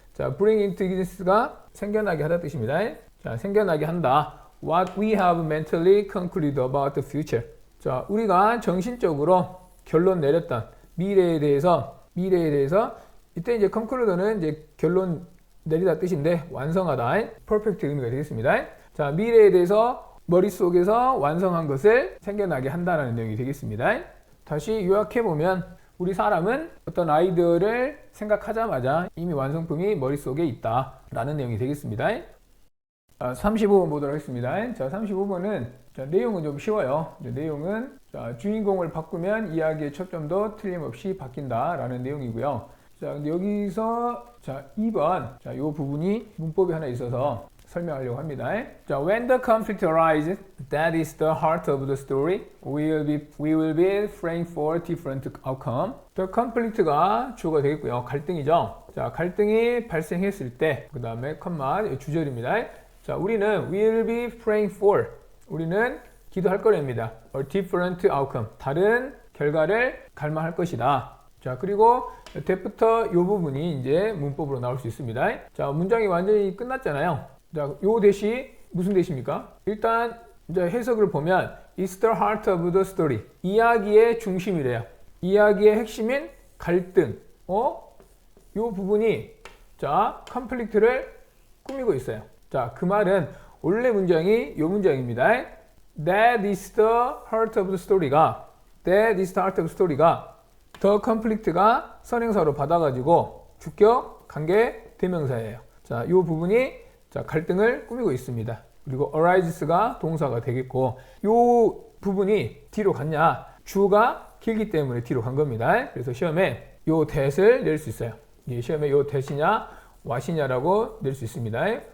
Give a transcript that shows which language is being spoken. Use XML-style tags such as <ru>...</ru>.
<ko>자,</ko> <en>bring into existence</en> <ko>가 생겨나게 하다 뜻입니다. 자, 생겨나게 한다.</ko> <en>What we have mentally concluded about the future.</en> <ko>자, 우리가 정신적으로 결론 내렸던 미래에 대해서 이때 이제 conclude는 이제 결론 내리다 뜻인데 완성하다, perfect 의미가 되겠습니다. 자, 미래에 대해서 머릿속에서 완성한 것을 생겨나게 한다는 내용이 되겠습니다. 다시 요약해보면 우리 사람은 어떤 아이디어를 생각하자마자 이미 완성품이 머릿속에 있다라는 내용이 되겠습니다. 35번 보도록 하겠습니다. 자, 35번은 내용은 좀 쉬워요. 내용은 주인공을 바꾸면 이야기의 초점도 틀림없이 바뀐다라는 내용이고요. 자, 근데 여기서 2번 이 부분이 문법이 하나 있어서 설명하려고 합니다.</ko> <en>자, when the conflict arises, that is the heart of the story. We will be praying for different outcome. The conflict</en> <ko>가 주어가 되겠고요. 갈등이죠. 자, 갈등이 발생했을 때, 그 다음에 컴마 주절입니다. 자, 우리는</ko> <en>will be praying for.</en> <ko>우리는 기도할 거랍니다.</ko> <en>A different outcome.</en> <ko>다른 결과를 갈망할 것이다. 자, 그리고 that부터 이 부분이 이제 문법으로 나올 수 있습니다. 자, 문장이 완전히 끝났잖아요. 자, 요 대시 무슨 대시입니까? 일단 이제 해석을 보면</ko> <en>It's the heart of the story.</en> <ko>이야기의 중심이래요. 이야기의 핵심인 갈등. 요 부분이 자, 컴플리트를 꾸미고 있어요. 자, 그 말은 원래 문장이 이 문장입니다.</ko> <en>That is the heart of the story가 That is the heart of the story가 the conflict가</en> <ko>선행사로 받아가지고 주격 관계 대명사예요. 자, 이 부분이 자, 갈등을 꾸미고 있습니다. 그리고 arises,가 동사가 되겠고 이 부분이 뒤로 갔냐? 주가 길기 때문에 뒤로 간 겁니다. 그래서 시험에 이 that을 낼 수 있어요. 시험에 이 that이냐 what이냐라고 낼 수 있습니다.</ko>